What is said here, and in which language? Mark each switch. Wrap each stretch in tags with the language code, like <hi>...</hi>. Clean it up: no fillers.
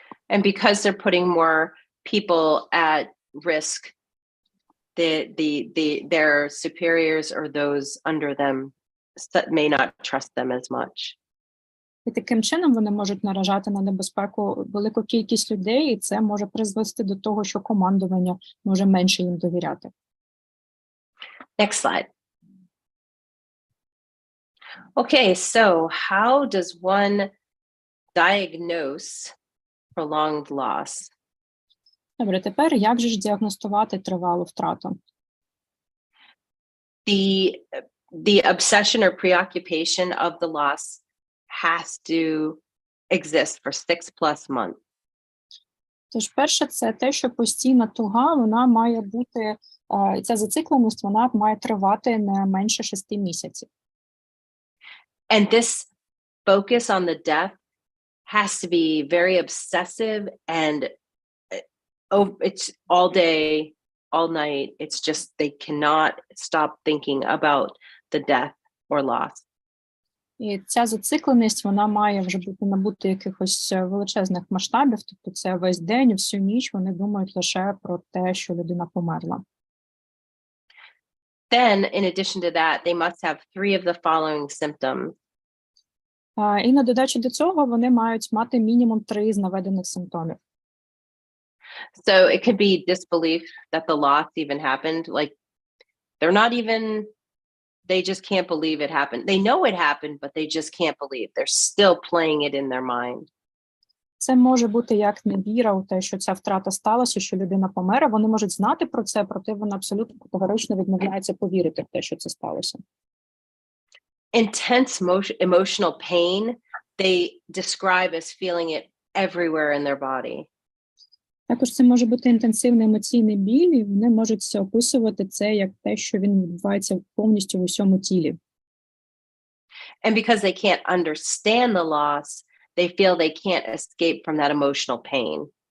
<en>And because they're putting more people at risk, their superiors or those under them may not trust them as much.</en> <uk>І таким чином вони можуть наражати на небезпеку велику кількість людей, і це може призвести до того, що командування може менше їм довіряти.</uk> <en>Next slide. Okay, so how does one diagnose prolonged loss?</en> <uk>Добре, тепер як же ж діагностувати тривалу втрату?</uk> <en>The the obsession or preoccupation of the loss has to exist for 6+ months.</en> <uk>Тож, перше, це те, що постійна туга, вона має бути, ця зацикленість, вона має тривати не менше 6 місяців.</uk> <en>And this focus on the death has to be very obsessive and it's all day, all night. It's just they cannot stop thinking about the death or loss.</en> <uk>І ця зацикленість, вона має вже бути набути якихось величезних масштабів, тобто це весь день, всю ніч вони думають лише про те, що людина померла.</uk> <en>Then, in addition to that, they must have 3 of the following symptoms.</en> <uk>І на додачу до цього вони мають мати мінімум 3 з наведених симптомів.</uk> <en>So it could be disbelief that the loss even happened. Like they're not even, they just can't believe it happened. They know it happened, but they just can't believe. They're still playing it in their mind.</en> <uk>Це може бути як невіра у те, що ця втрата сталася, що людина помре. Вони можуть знати про це, проте вони абсолютно категорично відмовляються повірити в те, що це сталося.</uk> <en>Intense emotional pain, they describe as feeling it everywhere in their body.</en> <uk>Також це може бути інтенсивний емоційний біль, і вони можуть описувати це як те, що він відбувається повністю в усьому тілі.</uk> <en>And because they can't understand the loss, they feel they can't escape from that emotional pain.</en>